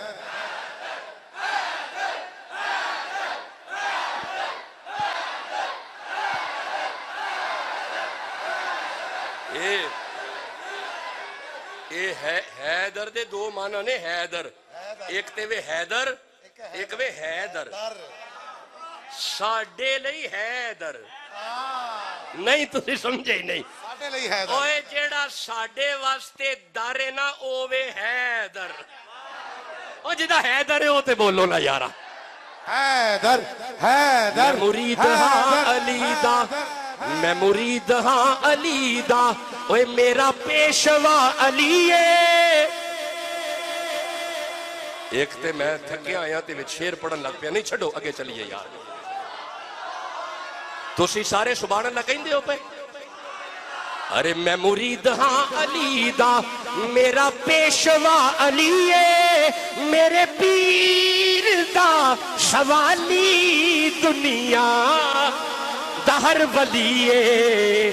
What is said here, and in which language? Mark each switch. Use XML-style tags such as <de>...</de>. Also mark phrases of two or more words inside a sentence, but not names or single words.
<pa>حیدر دے دو معنی نے. حیدر ایک تے وے حیدر, ایک وے حیدر. ساڈے لئی حیدر نہیں, تسی سمجھے ہی نہیں. اوے جیڑا ساڈے واسطے در ہے نا اوے حیدر. او جدا حیدر ہے او تے بولو نا یارا. حیدر حیدر. میں مرید ہاں علی دا, میں مرید ہاں علی دا, اوے میرا پیشوا علی ہے. ایک تے میں تھکے آیا تے وچ شیر پڑھن لگ پیا. نہیں چھڈو اگے چلیے یار. تسی سارے</pa> <ar>سبحان اللہ</ar> <pa>کہندے ہو پے. ارے میں مرید ہاں علی دا, میرا پیشوا علی ہے, میرے پیر دا سوالی دنیا دہر ولی ہے.</pa>